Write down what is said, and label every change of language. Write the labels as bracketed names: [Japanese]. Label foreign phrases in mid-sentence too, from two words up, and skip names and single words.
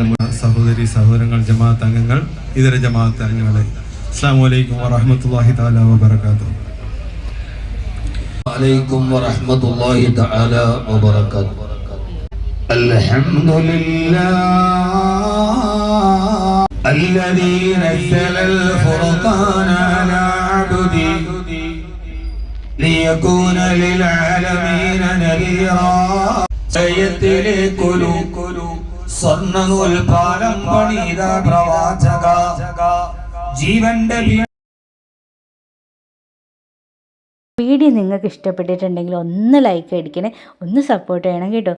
[Malayalam] സഹോദരി സഹോദരങ്ങൾ, ജമാഅത്ത് അംഗങ്ങൾ, ഇതര ജമാഅത്ത് അംഗങ്ങളെ, [Arabic] السلام عليكم ورحمة الله تعالى وبركاته. وعليكم ورحمة الله تعالى وبركاته. അൽഹംദുലില്ലാഹ് الذي نزل الفرقان على عبده ليكون للعالمين نذيرا. [Malayalam] സയത്തിലേക്കൊരു സ്വർണ്ണനൂൽപാലം പണിത പ്രവാചക ജീവന്റെ. വീഡിയോ നിങ്ങൾക്ക് ഇഷ്ടപ്പെട്ടിട്ടുണ്ടെങ്കിൽ ഒന്ന് ലൈക്ക് അടിക്കണേ, ഒന്ന് സപ്പോർട്ട് ചെയ്യണം കേട്ടോ.